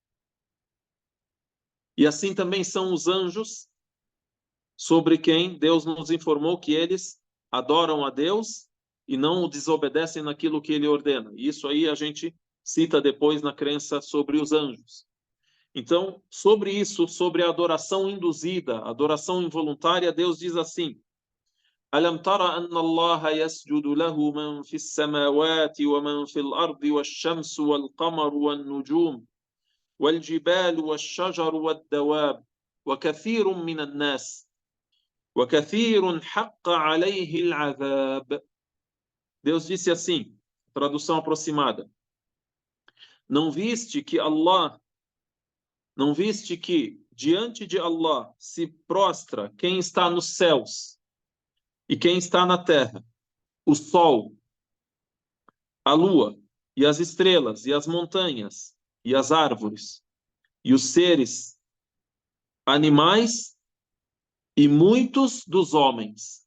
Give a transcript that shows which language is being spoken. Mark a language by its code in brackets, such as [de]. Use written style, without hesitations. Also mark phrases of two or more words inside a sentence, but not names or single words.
[pt] E assim também são os anjos, sobre quem Deus nos informou que eles adoram a Deus e não o desobedecem naquilo que ele ordena. Isso aí a gente cita depois na crença sobre os anjos. Então, sobre isso, sobre a adoração induzida, a adoração involuntária, Deus diz assim: [ar] ألم تر أن الله يسجد له من في السماوات ومن في الأرض والشمس والقمر والنجوم والجبال والشجر والدواب وكثير من الناس وكثير حق عليه العذاب. [pt] Deus disse assim, tradução aproximada: Não viste que diante de Allah se prostra quem está nos céus e quem está na terra, o sol, a lua e as estrelas e as montanhas e as árvores e os seres animais e muitos dos homens.